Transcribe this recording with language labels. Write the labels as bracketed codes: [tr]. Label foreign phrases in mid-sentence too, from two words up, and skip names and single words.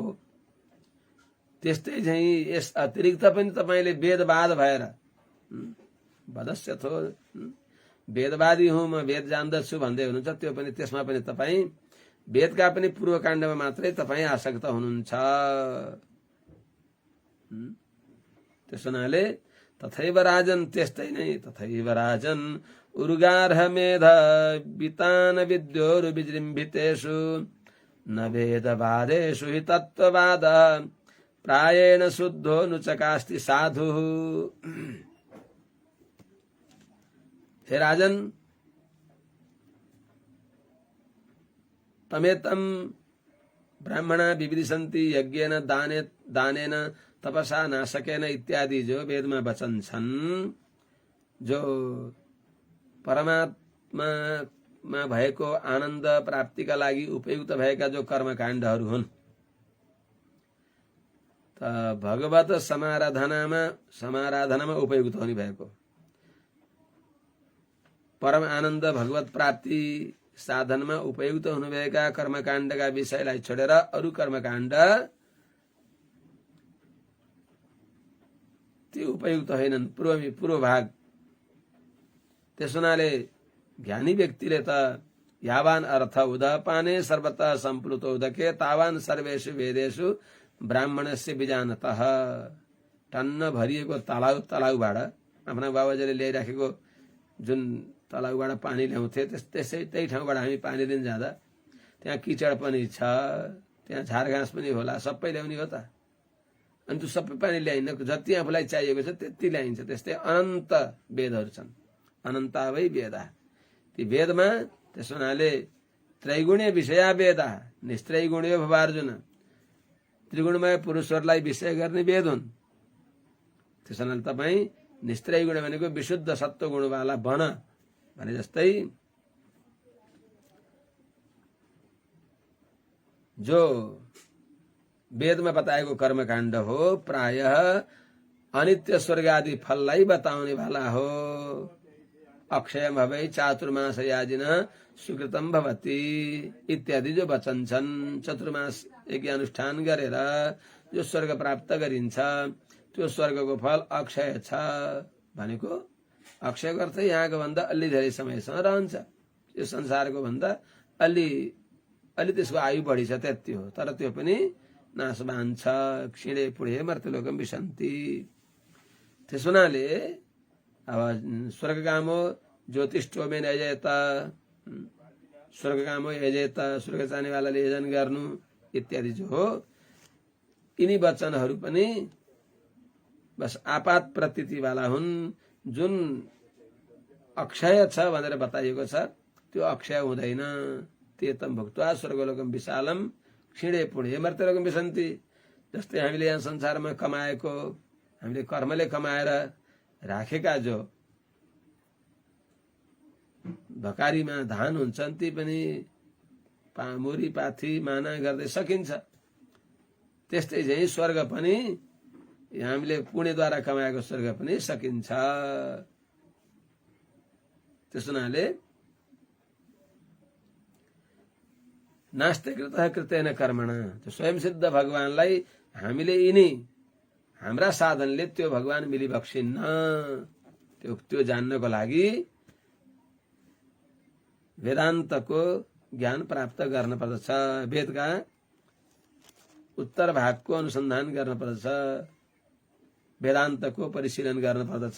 [ne] त्यस्तै चाहिँ यस अतिरिक्त पनि तपाईले वेदवाद भएर वदस्य थो वेदवादी हुँ म वेद जान्दछु भन्दै हुनुहुन्छ, त्यो पनि त्यसमा पनि तपाईँ वेदका पनि पूर्व काण्डमा मात्रै तपाईँ आसक्त हुनुहुन्छ। त्यस हुनाले [sa] तथैव राजन, [ne] त्यस्तै नै [sa] तथैव राजन उर्गार्ह मेध वितान विद्योरु विजृम्भितेषु न वेदवादेषु हि तत्त्ववाद प्रायेण शुद्धो नुचकास्ति साधु। हे राजन, तमेतम ब्राह्मणा विविदिशन्ति यज्ञेन दानेन तपसा नाशकेन [ne] इत्यादि जो वेदमा वचन छन्, जो परमात्मामा भएको आनन्द प्राप्तिका लागि उपयुक्त भएका जो कर्मकाण्डहरू हुन्, त भगवत समाराधनामा उपयुक्त हुने भएको परम आनन्द भगवत प्राप्ति साधनमा उपयुक्त हुनुभएका कर्मकाण्डका विषयलाई छोडेर अरू कर्मकाण्ड ती उपयुक्त होइनन्, पूर्व भाग। त्यस हुनाले ज्ञानी व्यक्तिले त [sa] यावान अर्थ उदपाने सर्वतः सम्प्लुत उदके तावान सर्वेषु वेदेषु ब्राह्मणस्य विजानतः। [ne] टन्न भरिएको तलाउबाट आफ्ना बाबाजीले ल्याइराखेको जुन तलाउबाट पानी ल्याउँथे त्यही ठाउँबाट हामी पानी लिन जाँदा त्यहाँ किचड पनि छ, त्यहाँ झारघाँस पनि होला, सबै ल्याउने हो त। अनि त्यो सबै पानी ल्याइन्न, जति आफूलाई चाहिएको छ त्यति ल्याइन्छ। त्यस्तै अनन्त वेदहरू छन्, [sa] अनन्तावै वेदा। [ne] ती वेदमा त्यस हुनाले [sa] त्रैगुण्य विषया वेदा निस्त्रैगुण्यो भवार्जुन, [ne] त्रिगुणमय पुरुषहरूलाई विषय गर्ने वेद हुन्। त्यस हुनाले तपाईँ निस्त्रैगुण भनेको विशुद्ध सत्वगुणवाला बन भने जस्तै जो वेदमा बताएको कर्मकाण्ड हो प्रायः अनित्य स्वर्ग आदि फललाई बताउने वाला हो। [sa] अक्षय भवै चातुर्मास याजिन सुकृतम भवति [ne] इत्यादि जो वचन छन्। चतुर्मास यज्ञ अनुष्ठान गरेर जो स्वर्ग प्राप्त गरिन्छ त्यो स्वर्गको फल अक्षय छ भनेको अक्षयको अर्थ यहाँको भन्दा अलि धेरै समयसम्म रहन्छ। यो संसारको भन्दा अलि त्यसको आयु बढी छ त्यति हो। तर त्यो पनि नाशवान छ, [sa] क्षीणे पुढे मर्त्यलोकम विशन्ति। [ne] त्यसो हुनाले अब [sa] स्वर्गकामो ज्योतिष्ठोमे नयजेत, स्वर्गकामो यजेत, [ne] स्वर्ग चाहनेवालाले यजन गर्नु इत्यादि जो हो, यिनी वचनहरू पनि बस आपात प्रतीतिवाला हुन्। जुन अक्षय छ भनेर बताइएको छ त्यो अक्षय हुँदैन। [sa] त्यतम भुक्त्वा स्वर्गलोकम विशालम क्षीणे पुण्य मर्त्यलोकम विशन्ति। [ne] जस्तै हामीले यहाँ संसारमा कमाएको, हामीले कर्मले कमाएर राखेका जो भकारीमा धान हुन्छन् ती पनि मुरी पाथी माना गर्दै सकिन्छ। त्यस्तै चाहिँ स्वर्ग पनि हामीले पुण्यद्वारा कमाएको स्वर्ग पनि सकिन्छ। त्यस हुनाले [sa] नास्ते कृतः कृतेन कर्मण, [ne] त्यो स्वयं सिद्ध भगवानलाई हामीले यिनी हाम्रा साधनले त्यो भगवान मिलिबक्सिन्न। त्यो जान्नको लागि वेदान्तको ज्ञान प्राप्त गर्न पर्दछ, वेदका उत्तर भागको अनुसन्धान गर्न पर्दछ, वेदान्तको परिशीलन गर्न पर्दछ।